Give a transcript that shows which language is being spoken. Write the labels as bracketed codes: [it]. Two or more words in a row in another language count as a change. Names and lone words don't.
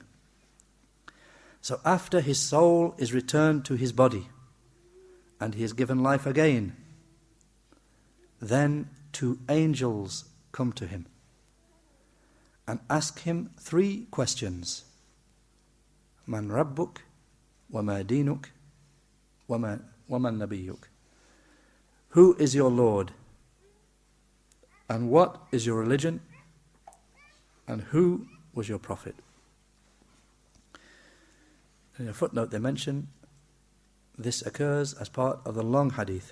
[en] So after his soul is returned to his body and he is given life again, then 2 angels come to him and ask him 3 questions. [ar] من ربك، وما دينك، ومن نبيك. [en] Who is your Lord? And what is your religion? And who was your prophet? In a footnote they mention this occurs as part of the long hadith.